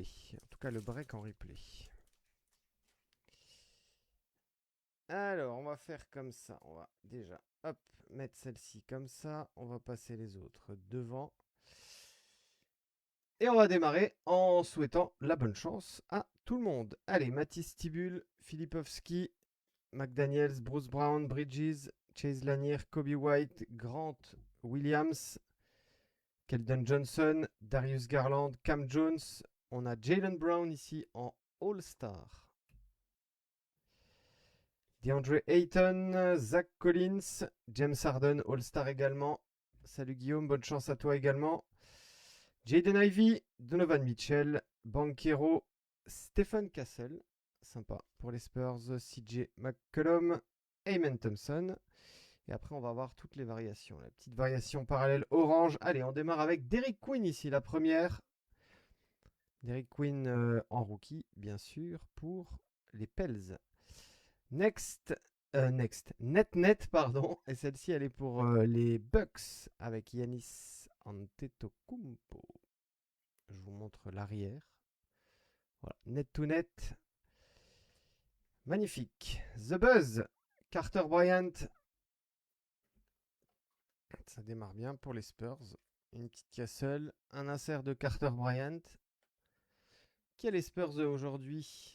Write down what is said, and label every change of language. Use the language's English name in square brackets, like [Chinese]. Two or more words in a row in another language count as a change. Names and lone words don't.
[French] En tout cas, le break en replay. Alors, on va faire comme ça. On va déjà, hop, mettre celle-ci comme ça. On va passer les autres devant. Et on va démarrer en souhaitant la bonne chance à tout le monde. Allez, Mathis Tibul, Filipovski, McDaniels, Bruce Brown, Bridges, Chase Lanier, Kobe White, Grant Williams, Keldon Johnson, Darius Garland, Cam Jones. On a Jalen Brown ici en All-Star. DeAndre Ayton, Zach Collins, James Harden, All-Star également. Salut Guillaume, bonne chance à toi également. Jaden Ivey, Donovan Mitchell, Banchero, Stephen Castle, sympa pour les Spurs, CJ McCollum, Amen Thompson. Et après, on va voir toutes les variations. La petite variation parallèle orange. Allez, on démarre avec Derrick Queen ici, la première. Derrick Queen en rookie, bien sûr, pour les Pels. Net, pardon. Et celle-ci, elle est pour les Bucks avec Yanis Antetokounmpo. Je vous montre l'arrière. Voilà, net to net. Magnifique. The Buzz, Carter Bryant. Ça démarre bien pour les Spurs. Une petite Castle, un insert de Carter Bryant. Qui a les Spurs aujourd'hui?